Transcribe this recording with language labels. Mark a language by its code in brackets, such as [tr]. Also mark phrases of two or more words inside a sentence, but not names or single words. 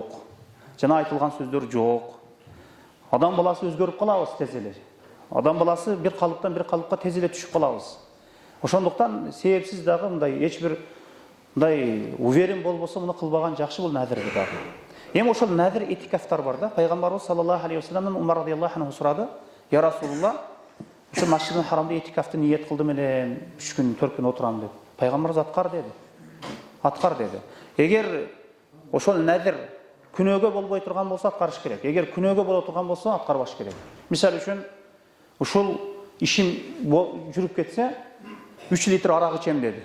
[ky] Жана айтылган сөздөр жок. Адам баласы өзгөрүп калабыз тез эле. Адам баласы бир калыптан бир калыпка тез эле түшүп калабыз. Ошондуктан себепсиз дагы мындай эч бир мындай уверен болбосо муну кылбаган жакшы, бул назирди дагы. Эми ошол назир этикафтар бар да. Пайгамбарыбыз [ar] صلى الله عليه وسلم [ky] Умар [ar] رضي الله عنه [ky] сурады: [ar] "يا رسول الله, [ky] ошо Масжидил Харамда этикафты ниет кылдым эле, 3 күн, 4 күн отурам" деп. Пайгамбарыбыз аткар деди. Аткар деди. Эгер ошол назир күнөөгө болбой турган болсо аткарыш керек. Эгер күнөөгө боло турган болсо аткарбаш керек. Мисалы үчүн, ушул ишим жүрүп кетсе, 3 литр арак ичем деди.